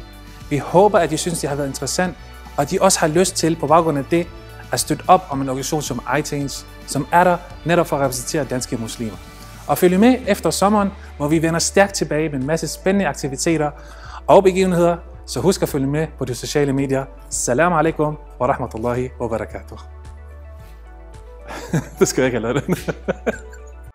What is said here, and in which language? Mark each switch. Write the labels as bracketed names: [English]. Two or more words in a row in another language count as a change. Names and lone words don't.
[Danish] Vi håber, at I synes, det har været interessant, og at de også har lyst til, på baggrund af det, at støtte op om en organisation som iChange, som er der netop for at repræsentere danske muslimer. Og følg med efter sommeren, hvor vi vender stærkt tilbage med en masse spændende aktiviteter og begivenheder, så husk at følge med på de sociale medier. [Arabic] السلام عليكم ورحمة الله وبركاته. [Danish] Det skal jeg ikke have lavet.